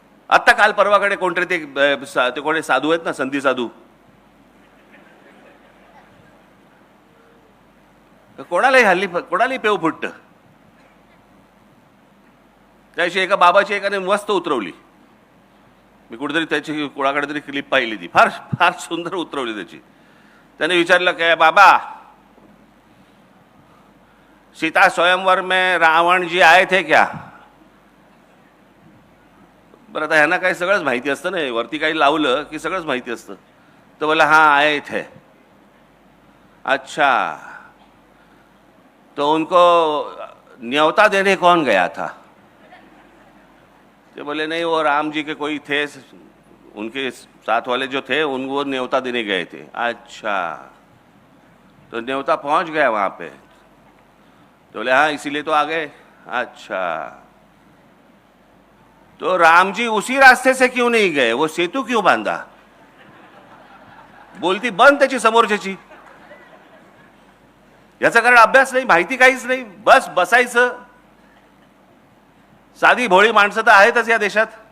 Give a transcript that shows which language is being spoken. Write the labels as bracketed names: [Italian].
[Marathi] आत्ता काल परवाकडे कोणतरी ते कोणी साधू आहेत ना, संधी साधू, कोणालाही पेव फुटतं. त्याशी एका बाबाची एकाने मस्त उतरवली. मी कुठेतरी त्याची कोणाकडे तरी क्लिप पाहिली, ती फार फार सुंदर उतरवली त्याची. त्याने विचारलं काय बाबा, [Hindi] सीता स्वयंवर में रावण जी आए थे क्या? बरं, आता ह्यांना काही सगळंच माहिती असतं ना, वरती काही लावलं की सगळंच माहिती असतं. [Marathi] तर बोला [Hindi] हाँ आए थे. अच्छा, तो उनको न्योता देने कौन गया था? तो बोले नहीं, वो राम जी के कोई थे, उनके साथ वाले जो थे उनको न्योता देने गए थे. अच्छा, तो न्योता पहुंच गया वहां पे? तो बोले हाँ, इसीलिए तो आ गए. अच्छा, तो राम जी उसी रास्ते से क्यों नहीं गए? वो सेतु क्यों बांधा? [Marathi] बोलती बंद त्याची समोरच्याची. याचा कारण अभ्यास नाही, माहिती काहीच नाही, बस बसायचं. साधी भोळी माणसं तर आहेतच या देशात.